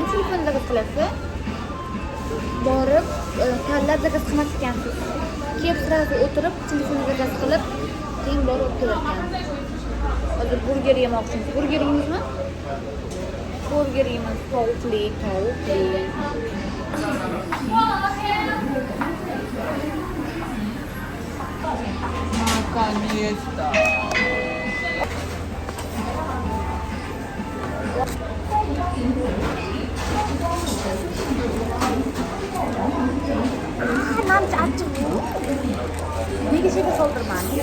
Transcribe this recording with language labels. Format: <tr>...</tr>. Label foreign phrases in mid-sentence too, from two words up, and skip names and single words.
<uz>Telefon zakaz qilasiz. Borib tanlab zakaz qilmas ekansiz. Kelib sirasi o'tirib, telefonni zakaz qilib, keyin borib kelarkan. Hozir burger yemoqchimiz. Burger yeymizmi? Burger yeymiz. Tovuqli.</uz> <ru>Наконец-то! Нам чачу.</ru> <uz>Nega cheka soldirman?</uz>